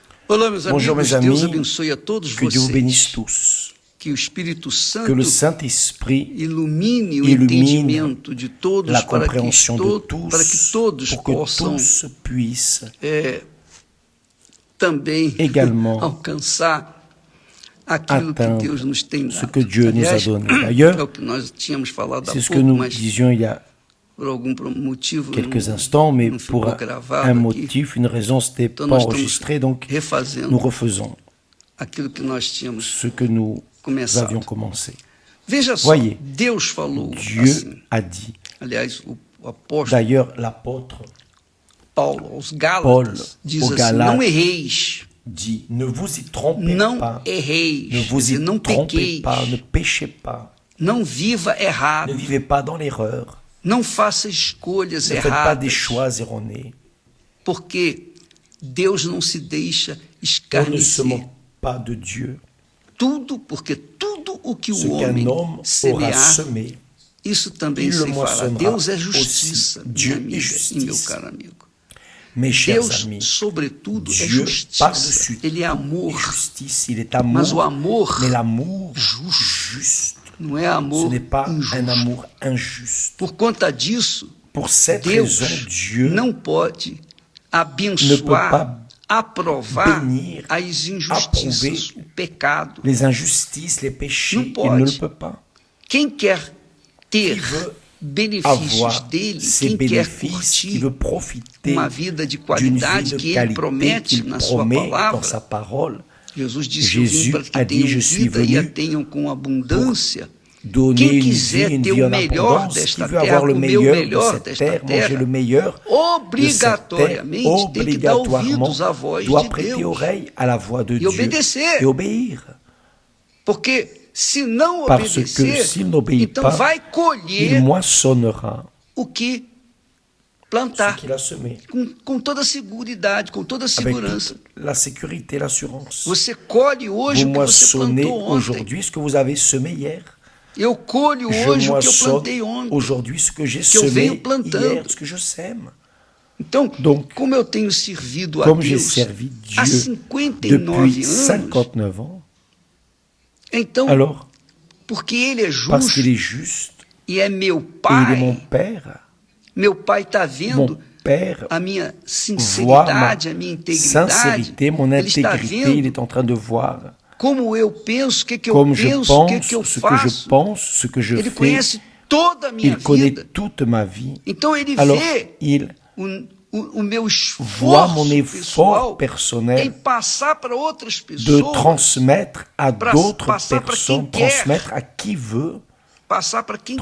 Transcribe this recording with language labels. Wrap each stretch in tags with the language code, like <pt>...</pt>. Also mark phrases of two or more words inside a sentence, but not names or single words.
<pt>Olá, meus</pt> <fr>Bonjour</fr> <pt>amigos,</pt> <fr>mes</fr> <pt>Deus</pt> <fr>amis,</fr> <pt>abençoe a todos</pt> <fr>que Dieu vous bénisse</fr> <pt>vocês.</pt> <fr>tous,</fr> <pt>Que o Espírito</pt> <fr>que le</fr> <pt>Santo</pt> <fr>Saint-Esprit</fr> <pt>ilumine o</pt> <fr>illumine</fr> <pt>entendimento de todos</pt> <fr>la</fr> <pt>para que</pt> <fr>compréhension de</fr> <pt>todos</pt> <fr>tous, pour que</fr> <pt>possam</pt> <fr>tous puissent</fr> <pt>também</pt> <fr>également</fr> <pt>alcançar aquilo que</pt> <fr>atteindre</fr> <pt>Deus nos tem</pt> <fr>ce</fr> <pt>dado.</pt> <fr>que Dieu nous a</fr> <pt>Aliás,</pt> <fr>donné.</fr> <pt>é</pt> <fr>D'ailleurs,</fr> <pt>o que nós tínhamos falado há</pt> <fr>c'est ce que</fr> <pt>pouco,</pt> <fr>nous</fr> <pt>mas</pt> <fr>disions il y a</fr> <pt>por algum motivo</pt> <fr>quelques instants, mais</fr> <pt>não ficou</pt> <fr>pour</fr> <pt>gravado</pt> <fr>un</fr> <pt>aqui.</pt> <fr>motif, une raison, ce n'était</fr> <pt>Então</pt> <fr>pas</fr> <pt>nós estamos</pt> <fr>enregistré, donc</fr> <pt>refazendo</pt> <fr>nous refaisons</fr> <pt>aquilo que nós tínhamos</pt> <fr>ce que nous</fr> <pt>começado.</pt> <fr>avions commencé.</fr> <pt>Veja só,</pt> <fr>Voyez,</fr> <pt>Deus falou</pt> <fr>Dieu</fr> <pt>assim.</pt> <fr>a dit.</fr> <pt>Aliás, o apóstolo</pt> <fr>D'ailleurs, l'apôtre</fr> <pt>Paulo aos</pt> <fr>Paul</fr> <pt>Gálatas diz</pt> <fr>aux</fr> <pt>assim,</pt> <fr>Galates</fr> <pt>não erreis,</pt> <fr>dit, ne vous y trompez</fr> <pt>não</pt> <fr>pas,</fr> <pt>erreis,</pt> <fr>ne vous y</fr> <pt>não</pt> <fr>trompez</fr> <pt>pequeis,</pt> <fr>pas, ne péchez pas,</fr> <pt>não viva</pt> <fr>ne</fr> <pt>errado,</pt> <fr>vivez pas dans l'erreur,</fr> <pt>não faça escolhas</pt> <fr>ne faites pas des</fr> <pt>erradas,</pt> <fr>choix erronés.</fr> <pt>porque Deus não se deixa</pt> <fr>On ne se</fr> <pt>escarnecer.</pt> <fr>moque pas de Dieu.</fr> <pt>Porque tudo o que</pt> <fr>Ce</fr> <pt>o homem</pt> <fr>qu'un homme aura</fr> <pt>semear,</pt> <fr>semé,</fr> <pt>isso também</pt> <fr>il le</fr> <pt>se fará.</pt> <fr>moissonnera</fr> <pt>Deus é</pt> <fr>aussi.</fr> <pt>justiça,</pt> <fr>Dieu</fr> <pt>minha amiga</pt> <fr>est</fr> <pt>e</pt> <fr>justice.</fr> <pt>meu caro amigo.</pt> <fr>mes chers</fr> <pt>Deus,</pt> <fr>amis,</fr> <pt>sobretudo, é</pt> <fr>Dieu</fr> <pt>justiça.</pt> <fr>par-dessus</fr> <pt>Ele é</pt> <fr>tout</fr> <pt>amor.</pt> <fr>est justice, il est</fr> <pt>Mas o</pt> <fr>amour,</fr> <pt>amor</pt> <fr>mais l'amour</fr> <pt>justo.</pt> <fr>juste,</fr> <pt>Não é</pt> <fr>ce</fr> <pt>amor</pt> <fr>n'est pas un</fr> <pt>injusto.</pt> <fr>amour injuste.</fr> <pt>Por conta disso,</pt> <fr>Pour cette</fr> <pt>Deus</pt> <fr>raison, Dieu</fr> <pt>não pode</pt> <fr>ne peut</fr> <pt>abençoar,</pt> <fr>pas</fr> <pt>aprovar</pt> <fr>bénir,</fr> <pt>as injustiças,</pt> <fr>approuver</fr> <pt>o pecado.</pt> <fr>les injustices, les péchés,</fr> <pt>Não</pt> <fr>il</fr> <pt>pode.</pt> <fr>ne le peut pas.</fr> <pt>Quem quer ter</pt> <fr>Qui veut</fr> <pt>benefícios</pt> <fr>avoir</fr> <pt>dele,</pt> <fr>ses</fr> <pt>quem quer</pt> <fr>bénéfices, qui</fr> <pt>curtir</pt> <fr>veut profiter</fr> <pt>uma vida de</pt> <fr>d'une vie</fr> <pt>qualidade</pt> <fr>de</fr> <pt>que ele</pt> <fr>qualité</fr> <pt>promete</pt> <fr>qu'il</fr> <pt>na sua</pt> <fr>promet dans</fr> <pt>palavra.</pt> <fr>sa parole,</fr> <pt>Jesus disse:</pt> <fr>Jésus</fr> <pt>eu vim para</pt> <fr>a</fr> <pt>que</pt> <fr>dit,</fr> <pt>tenham</pt> <fr>je suis</fr> <pt>vida e a</pt> <fr>venu</fr> <pt>tenham com abundância.</pt> <fr>donner</fr> <pt>Quem</pt> <fr>une vie,</fr> <pt>quiser</pt> <fr>une</fr> <pt>ter</pt> <fr>vie</fr> <pt>o</pt> <fr>en</fr> <pt>melhor</pt> <fr>abondance, qui</fr> <pt>desta</pt> <fr>veut</fr> <pt>terra,</pt> <fr>avoir le</fr> <pt>comer o</pt> <fr>meilleur</fr> <pt>melhor</pt> <fr>de cette</fr> <pt>desta</pt> <fr>terre, manger</fr> <pt>terra,</pt> <fr>le meilleur de cette terre,</fr> <pt>obrigatoriamente tem que dar</pt> <fr>obligatoirement</fr> <pt>ouvidos à voz</pt> <fr>doit</fr> <pt>de</pt> <fr>prêter</fr> <pt>Deus</pt> <fr>oreille à la voix de Dieu</fr> <pt>obedecer.</pt> <fr>et obéir.</fr> <pt>Porque se não</pt> <fr>Parce que</fr> <pt>obedecer,</pt> <fr>s'il n'obéit</fr> <pt>então</pt> <fr>pas,</fr> <pt>vai</pt> <fr>il</fr> <pt>colher</pt> <fr>moissonnera</fr> <pt>o que</pt> <fr>ce</fr> <pt>plantar</pt> <fr>qu'il a semé,</fr> <pt>com toda seguridade, com toda</pt> <fr>avec</fr> <pt>segurança.</pt> <fr>toute la sécurité, l'assurance.</fr> <pt>Você colhe hoje</pt> <fr>Vous</fr> <pt>o que você</pt> <fr>moissonnez</fr> <pt>plantou ontem.</pt> <fr>aujourd'hui ce que vous avez semé hier.</fr> <pt>Eu colho</pt> <fr>Je</fr> <pt>hoje o que eu</pt> <fr>moissonne</fr> <pt>plantei ontem.</pt> <fr>aujourd'hui ce que j'ai</fr> <pt>que eu venho</pt> <fr>semé</fr> <pt>plantando.</pt> <fr>hier, ce que je sème.</fr> <pt>Então,</pt> <fr>Donc,</fr> <pt>como eu tenho servido a</pt> <fr>Comme j'ai</fr> <pt>Deus</pt> <fr>servi</fr> <pt>há</pt> <fr>Dieu</fr> <pt>59</pt> <fr>depuis</fr> <pt>anos,</pt> <fr>59 ans,</fr> <pt>então,</pt> <fr>alors,</fr> <pt>porque Ele é</pt> <fr>parce</fr> <pt>justo</pt> <fr>qu'il est juste,</fr> <pt>e é meu</pt> <fr>et il est mon</fr> <pt>Pai,</pt> <fr>Père,</fr> <pt>meu Pai está</pt> <fr>mon</fr> <pt>vendo</pt> <fr>Père</fr> <pt>a minha</pt> <fr>voit ma</fr> <pt>sinceridade, a minha integridade,</pt> <fr>sincérité, mon</fr> <pt>Ele está</pt> <fr>intégrité, il</fr> <pt>vendo</pt> <fr>est en train de voir</fr> <pt>como eu penso, o que eu</pt> <fr>comme je</fr> <pt>penso, o que</pt> <fr>pense,</fr> <pt>eu</pt> <fr>ce que je</fr> <pt>faço.</pt> <fr>pense, ce que je</fr> <pt>Ele</pt> <fr>fais,</fr> <pt>conhece toda a minha</pt> <fr>il connaît</fr> <pt>vida.</pt> <fr>toute ma vie.</fr> <pt>Então ele</pt> <fr>Alors,</fr> <pt>vê</pt> <fr>il</fr> <pt>o meu</pt> <fr>voit mon</fr> <pt>esforço</pt> <fr>effort</fr> <pt>pessoal em</pt> <fr>personnel</fr> <pt>passar para outras</pt> <fr>de</fr> <pt>pessoas,</pt> <fr>transmettre à d'autres</fr> <pt>passar para quem</pt> <fr>personnes,</fr> <pt>quer.</pt> <fr>transmettre à qui veut,</fr> <pt>passar para quem</pt>